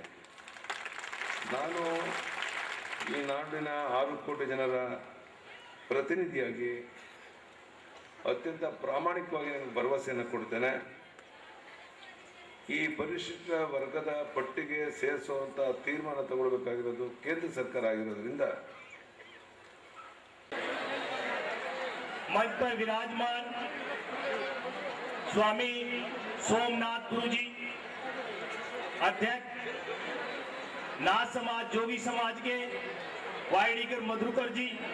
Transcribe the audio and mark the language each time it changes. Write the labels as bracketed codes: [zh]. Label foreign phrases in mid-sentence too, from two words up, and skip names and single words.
[kn] ನಾನು ಈ ನಾಡಿನ 6 ಕೋಟಿ ಜನರ ಪ್ರತಿನಿಧಿಯಾಗಿ ಅತ್ಯಂತ ಪ್ರಾಮಾಣಿಕವಾಗಿ ನನಗೆ ಭರವಸೆಯನ್ನು ಕೊಡ್ತೇನೆ. ಈ ಪರಿಶಿಷ್ಟ ವರ್ಗದ ಪಟ್ಟಿಗೆ ಸೇರಿಸುವಂಥ ತೀರ್ಮಾನ ತಗೊಳ್ಬೇಕಾಗಿರೋದು ಕೇಂದ್ರ ಸರ್ಕಾರ ಆಗಿರೋದ್ರಿಂದ [hi] मंच पर विराजमान स्वामी सोमनाथ गुरु जी, अध्यक्ष नाथ समाज जोगी समाज के वाईडीकर मधुकर जी,